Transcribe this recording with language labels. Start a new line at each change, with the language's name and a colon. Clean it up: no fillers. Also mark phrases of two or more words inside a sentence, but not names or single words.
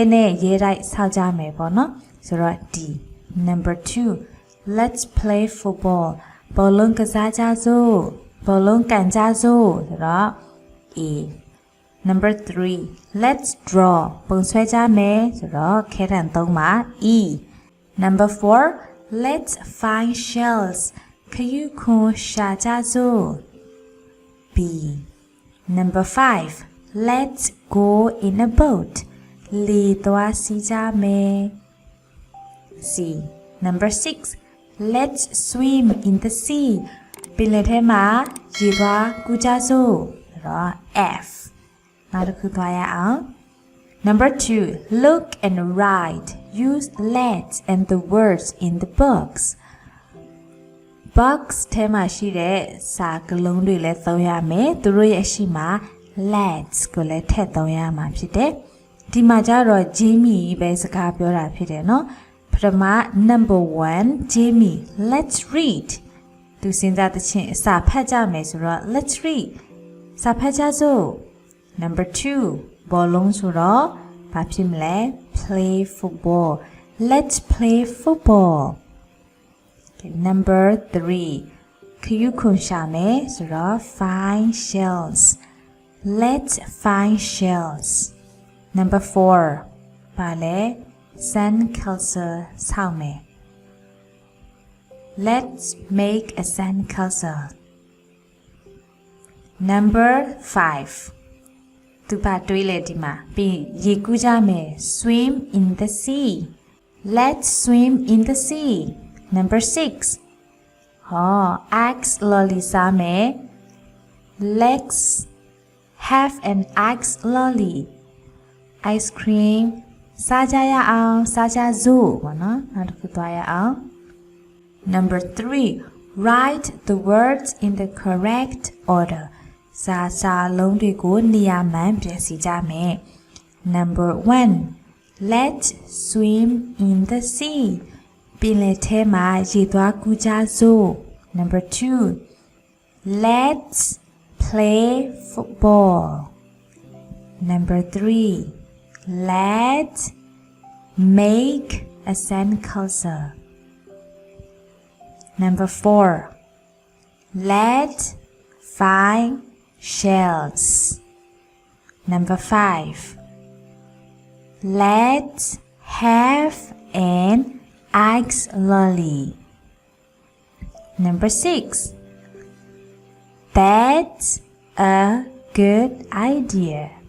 Burmese: နဲ့ရေးလိုက်ဆောက်ကြမယ်ပေါ့နော်ဆိုတော့
English: D Number 2 Let's play football
Burmese: ဘော လုံးကစားကြစို့ဘောလုံးကန်ကြစို့ဆိုတော့
English: A Number 3 Let's draw
Burmese: ပုံဆွဲကြမယ်ဆိုတော့ခဲတံ3မှာ
English: E Number 4 Let's find shells
Burmese: ခရုခွန်ရှာကြစို့
English: B Number 5 Let's go in a boat
Burmese: လေသွားစီးကြမယ်
English: C Number 6 Let's swim in the sea
Burmese: ပင်လယ်ထဲမှာရေသွားကူးကြစို့ဆိုတော့
English: F
Burmese: နောက်တစ်ခုသွားရအောင်
English: Number 2 Look and write use let and the words in the box
Burmese: box ထဲမှာရှိတဲ့စာကလုံးတွေလည်းသုံးရမယ်သူတို့ရဲ့အရှိမ let's ကိုလည်းထည့်သုံးရမှာဖြစ်တယ်ဒီမှာကျတော့ Jamie ပဲစကားပြောတာဖြစ်တယ်နော်ပထမ Number 1 Jamie let's read သူ စဉ်းစားတဲ့ချင်းစာဖတ်ကြမယ်ဆိုတော့
English: let's read
Burmese: စာဖတ်ကြစို့ Number 2ဘောလုံးဆိုတော့ဘာဖြစ်မလဲ
English: play football let's play football okay,
Burmese: Number 3ခရုခွန်ရှာမယ်ဆိုတော့
English: find shells let's find shells
Burmese: Number 4 ပါလေ sandcastle ဆောက်မယ်
English: Let's make a sandcastle
Burmese: Number 5 သူပါတွေးလေဒီမှာပြီးရေကူးကြမယ်
English: swim in the sea let's swim in the sea Number 6axe lolly
Burmese: စားမယ်
English: let's have an axe lolly ice cream
Burmese: စားကြရအောင်စားကြစို့ ပေါ့နော်နောက်တစ်ခုသွားရအောင်
English: Number 3 write the words in the correct order
Burmese: စာလုံးတွေကိုနေရာမှန်ပြင်ဆင်ကြမယ်
English: Number 1 let's swim in the sea
Burmese: ပင်လယ်ထဲမှာရေသွားကူးကြစို့
English: Number 2 let's play football Number 3 let's make a sandcastle Number 4 let's find shells Number 5 let's have an axe lolly Number 6 that's a good idea